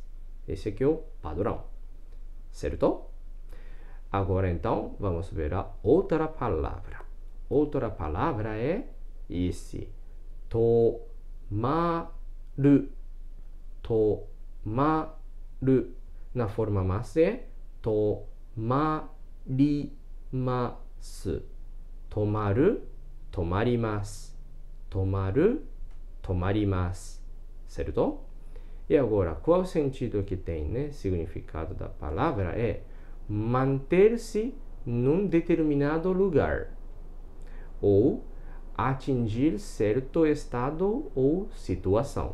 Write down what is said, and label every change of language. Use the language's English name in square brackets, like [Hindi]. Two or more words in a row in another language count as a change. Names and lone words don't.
[Portuguese] Esse aqui é o padrão. Certo? Agora, então, vamos ver a outra palavra. Outra palavra é esse. Tomaru. Tomaru. Na forma massa é tomarimasu. [Japanese] Tomaru, tomarimasu. Tomaru, tomarimasu. [Portuguese] Certo? E agora, qual o sentido que tem, né? Significado da palavra é manter-se num determinado lugar ou atingir certo estado ou situação.